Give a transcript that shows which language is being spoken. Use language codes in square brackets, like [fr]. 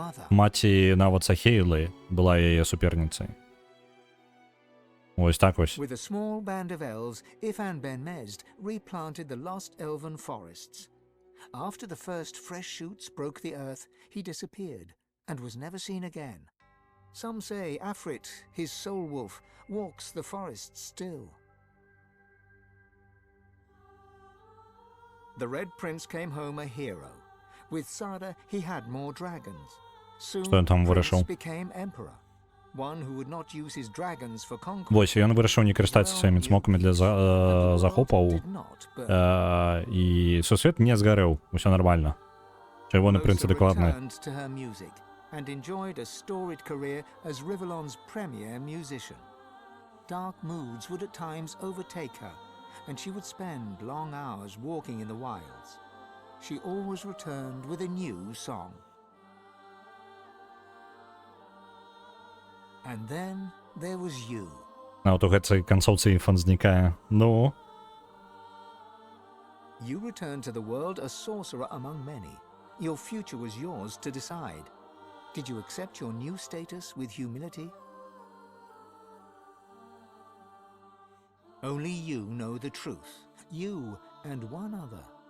[be] Маці нават Сахейлы была яе суперніцай. Ось так ось. [en] With a small band of elves, Ifan ben Mezd replanted the lost elven forests. After the first fresh shoots broke the earth, he disappeared and was never seen again. Some say Afrit, his soul wolf, walks the forests still. The Red Prince came home a hero. With Sada, he had more dragons. Soon, Prince became emperor. One who would not use his dragons for conquest. [be] Вось, ён вырашыў не карыстацца сваімі цмокамі для захопаў, і сусвет не згарэў, усё нармальна. Чырвоны принц адекватны. [en] And enjoyed a storied career as Rivellon's premier musician. Dark moods would at times overtake her, and she would spend long hours walking in the wilds. She always returned with a new song. And then there was you. [be] А от у гэтай канцоўцы інфан знікае. Ну? [en] You returned to the world a sorcerer among many. Your future was yours to decide. Did you accept your new status with humility? Only you know the truth. You and one other.